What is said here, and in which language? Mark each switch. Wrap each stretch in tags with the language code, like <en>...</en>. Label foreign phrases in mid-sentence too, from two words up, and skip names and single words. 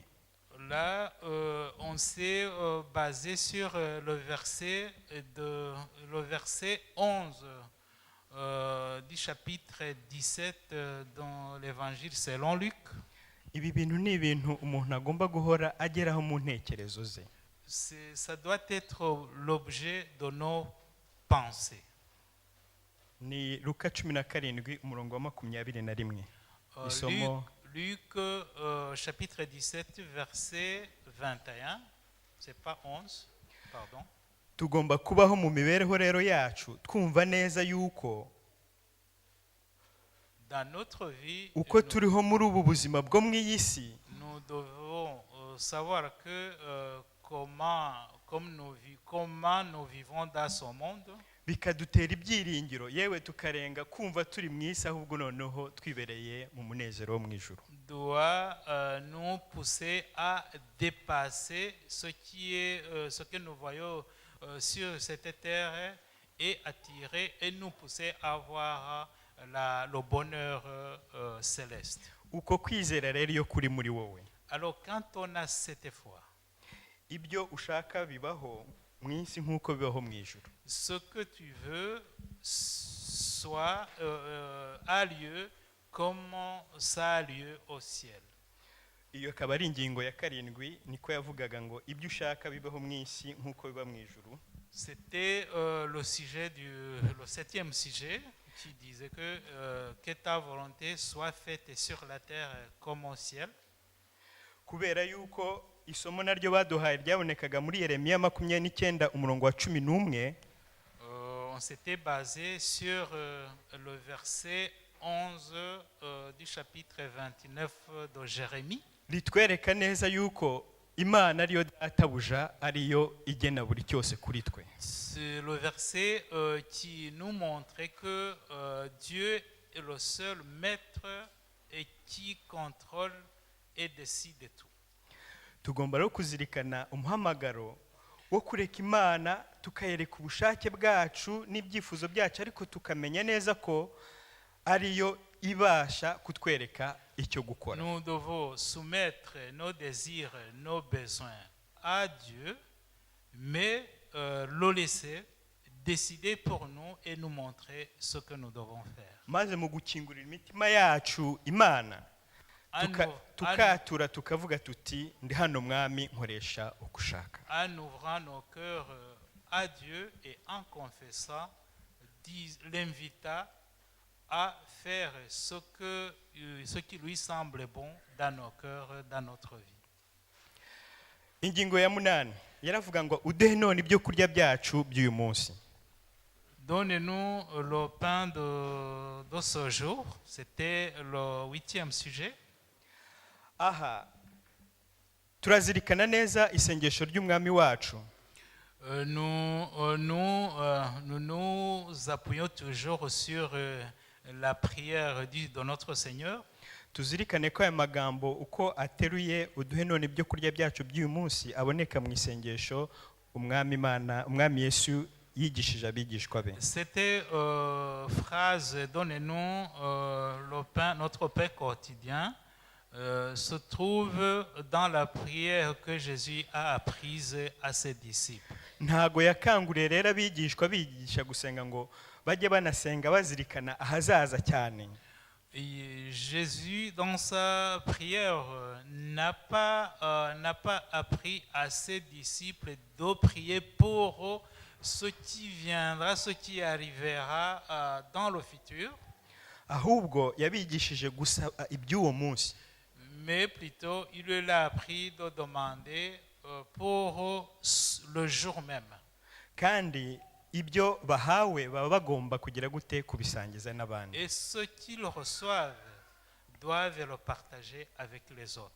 <fr>Là, on s'est basé sur le verset 11 du chapitre 17 dans l'évangile selon Luc.</fr> <rw>Ibi bintu ni ibintu umuntu agomba guhora ageraho mu ntekerezo ze.</rw> <fr>Ça doit être l'objet de nos pensées.</fr> <rw>Ni Luka 17:21 isomo.</rw> <fr>Luc chapitre 17 verset 21, c'est pas 11, pardon.</fr> <rw>Tugomba kubaho mu mibereho rero yacu twumva neza yuko</rw> <fr>dans notre vie</fr> <rw>uko turiho muri ubu buzima bwo mu isi,</rw> <fr>nous devons savoir que comment nous vivons dans ce monde,</fr> <rw>bikadutera ibyiringiro yewe tukarenga kumva turi mu isi ahubwo noneho twibereye mu munezero wo mu ijuru.</rw> <fr>Doit nous pousser à dépasser ce que nous voyons sur cette terre et attirer et nous pousser à avoir le bonheur céleste.</fr> <rw>Uko kwizera rero iyo kuri muri wowe,</rw> <fr>Alors quand on a cette foi,</fr> <rw>ibyo ushaka bibaho mu isi nk'uko bibaho mu ijuru.</rw> <fr>Ce que tu veux a lieu comme ça a lieu au ciel.</fr> <rw>Iyo akaba ari ingingo ya 7 niko yavugaga ngo ibyo ushaka bibaho mu isi nk'uko biba mu ijuru.</rw> <fr>C'était le 7e sujet qui disait que ta volonté soit faite sur la terre comme au ciel.</fr> <rw>Kubera yuko isomo naryo baduhaye ryabonekaga muri Yeremiya 29:11.</rw> <fr>On s'était basé sur le verset 11 du chapitre 29 de Jérémie.</fr> <rw>Litwereka neza yuko Imana ariyo databuja ariyo igena buri cyose kuri twe.</rw> <fr>C'est le verset qui nous montrait que Dieu est le seul maître et qui contrôle et décide de tout.</fr> <rw>Tugomba rero kuzirikana umuhamagaro wo kureka Imana tukayereka ubushake bwacu n'ibyifuzo byacu, ariko tukamenya neza ko ariyo ibasha kutwereka icyo gukora.</rw> <fr>Nous devons soumettre nos désirs, nos besoins à Dieu, mais le laisser décider pour nous et nous montrer ce que nous devons faire.</fr> <rw>Maze mu gukingurira imitima yacu Imana tukatura tukavuga tuti ndi hano mwami nkoresha ukushaka.</rw> <fr>En ouvrant nos cœurs à Dieu et en confessant, l'invita à faire ce qui lui semble bon dans nos cœurs, dans notre vie.</fr> <rw>Ingingo ya 8 yaravuga ngo udehe none ibyo kurya byacu by'uyu munsi.</rw> <fr>Donnez-nous le pain de ce jour. C'était le 8e sujet.</fr> <rw>Aha turazirikana neza isengesho ry'umwami wacu.</rw> <fr>Nous nous appuyons toujours sur la prière de notre Seigneur.</fr> <rw>Tuzirikane ko aya magambo uko ateruye uduhe none ibyo kurya byacu by'uyu munsi aboneka mu isengesho umwami Yesu yigishije abigishwa be.</rw> <fr>Cette phrase « Donnez-nous notre pain quotidien » se trouve dans la prière que Jésus a apprise à ses disciples.</fr> <rw>Ntago yakanguriye rero abigishwa bigisha gusenga ngo bajye banasenga bazirikana ahazaza cyane.</rw> <fr>Et Jésus, dans sa prière, n'a pas appris à ses disciples de prier pour ce qui viendra, ce qui arrivera dans le futur.</fr> <rw>Ahubwo yabigishije gusa iby'uwo munsi.</rw> <fr>Mais plutôt, il lui a appris de demander pour le jour même.</fr> <rw>Kandi ibyo bahawe baba bagomba kugira gute kubisangiza n'abandi.</rw> <fr>Et ce qu'ils reçoivent doivent le partager avec les autres.</fr>